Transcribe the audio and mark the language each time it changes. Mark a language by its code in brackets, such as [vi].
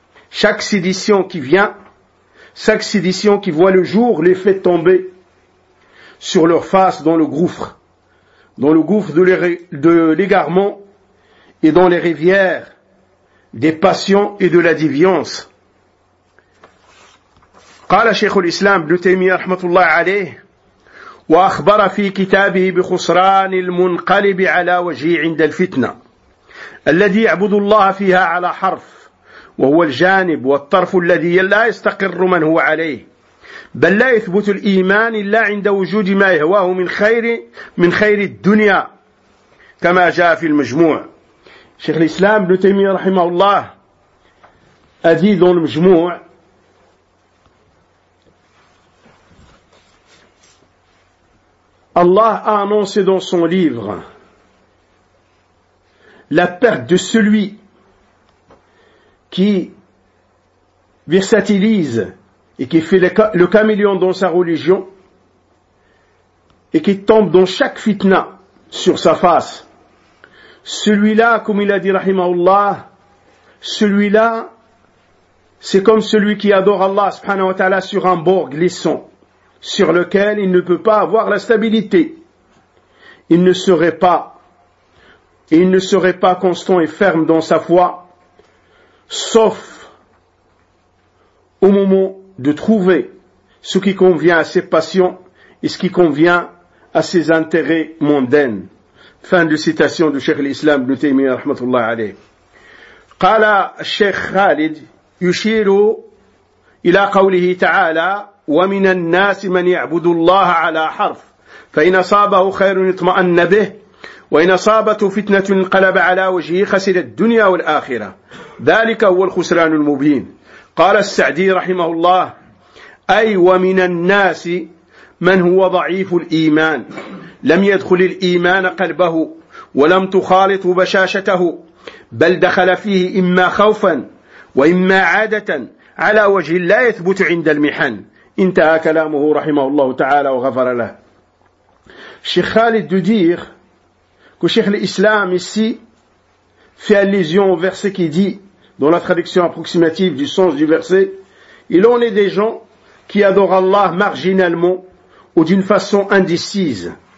[fr] Chaque sédition qui voit le jour les fait tomber sur leur face dans le gouffre de l'égarement et dans les rivières des passions et de la déviance. [ar] قال شيخ الإسلام ابن تيمية رحمة الله عليه وأخبر في كتابه بخسران المنقلب على وجهه عند الفتنة الذي يعبد الله فيها على حرف وهو الجانب والطرف الذي لا يستقر من هو عليه بل لا يثبت الإيمان إلا عند وجود ما يهواه من خير من خير الدنيا كما جاء في المجموع. شيخ الإسلام ابن تيمية رحمه الله أزيد المجموع [fr] Allah a annoncé dans son livre la perte de celui qui versatilise et qui fait le caméléon dans sa religion et qui tombe dans chaque fitna sur sa face. Celui-là, comme il a dit, rahimahullah, celui-là, c'est comme celui qui adore Allah subhanahu wa ta'ala sur un bord glissant, sur lequel il ne peut pas avoir la stabilité. Il ne serait pas constant et ferme dans sa foi, sauf au moment de trouver ce qui convient à ses passions et ce qui convient à ses intérêts mondains. Fin de citation du Cheikh l'Islam Ibn Taymiyyah rahmatullah alayh. [ar] Qala Cheikh Khalid yushiru ila qawlihi ta'ala ومن الناس من يعبد الله على حرف فإن أصابه خير اطمأن به وإن أصابته فتنة انقلب على وجهه خسر الدنيا والآخرة ذلك هو الخسران المبين. قال السعدي رحمه الله أي ومن الناس من هو ضعيف الإيمان لم يدخل الإيمان قلبه ولم تخالط بشاشته بل دخل فيه إما خوفا وإما عادة على وجه لا يثبت عند المحن انتهى كلامه رحمه الله تعالى وغفر له. [fr] Cheikh Khalid de dire que Cheikh l'Islam ici fait allusion au verset qui dit, dans la traduction approximative du sens du verset, il en est des gens qui adorent Allah marginalement ou d'une façon indécise.